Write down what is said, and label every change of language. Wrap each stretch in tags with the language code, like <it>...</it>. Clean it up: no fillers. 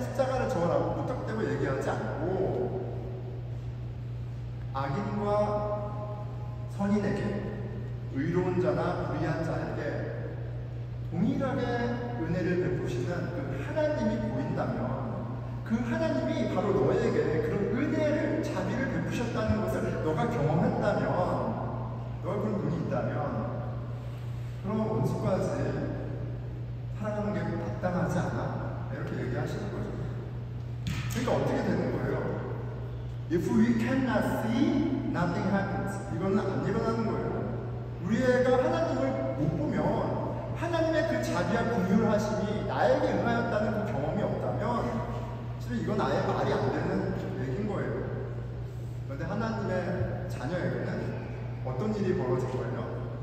<ko>십자가를 져라고 무턱대고 얘기하지 않고 악인과 선인에게, 의로운 자나 불의한 자에게 동일하게 은혜를 베푸시는 그 하나님이 보인다면, 그 하나님이 바로 너에게 그런 은혜를, 자비를 베푸셨다는 것을 너가 경험했다면, 너가 그런 눈이 있다면, 그럼 원수까지 사랑하는 게 마땅하지 않아? 이렇게 얘기하시는 거죠. 그러니까 어떻게 되는 거예요?</ko> <en>If we cannot see, nothing happens.</en> <ko>이거는 안 일어나는 거예요. 우리가 하나님을 못 보면, 하나님의 그 자비와 긍휼하심이 나에게 응하였다는 그 경험이 없다면, 사실 이건 아예 말이 안 되는 얘기인 거예요. 그런데 하나님의 자녀에게는 어떤 일이 벌어진 거예요?</ko>